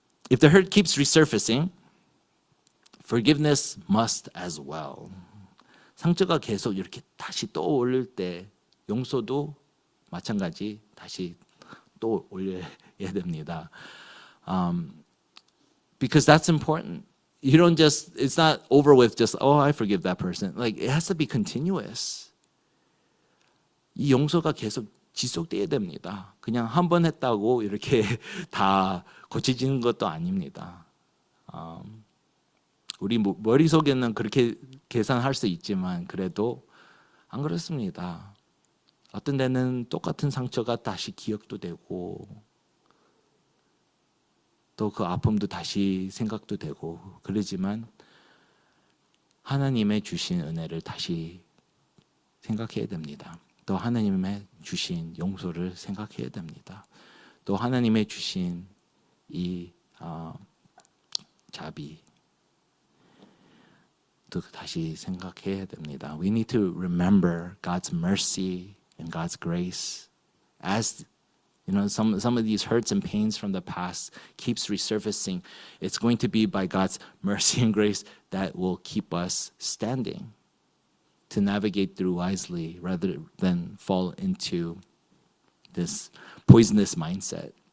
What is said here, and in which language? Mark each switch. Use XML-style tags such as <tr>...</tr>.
<en>If the hurt keeps resurfacing, forgiveness must as well.</en> <ko>상처가 계속 이렇게 다시 떠올릴 때 용서도 마찬가지 다시 또 올려야 됩니다.</ko> <en>Because that's important. You don't just, it's not over with just, I forgive that person. Like, it has to be continuous.</en> <ko>이 용서가 계속 지속돼야 됩니다. 그냥 한 번 했다고 이렇게 다 고쳐지는 것도 아닙니다. 우리 머릿속에는 그렇게 계산할 수 있지만 그래도 안 그렇습니다. 어떤 데는 똑같은 상처가 다시 기억도 되고 또 그 아픔도 다시 생각도 되고 그러지만 하나님의 주신 은혜를 다시 생각해야 됩니다. 또 하나님의 주신 용서를 생각해야 됩니다. 또 하나님의 주신 이 자비 또 다시 생각해야 됩니다.</ko> <en>We need to remember God's mercy and God's grace as some of these hurts and pains from the past keeps resurfacing. It's going to be by God's mercy and grace that will keep us standing to navigate through wisely rather than fall into this poisonous mindset.</en>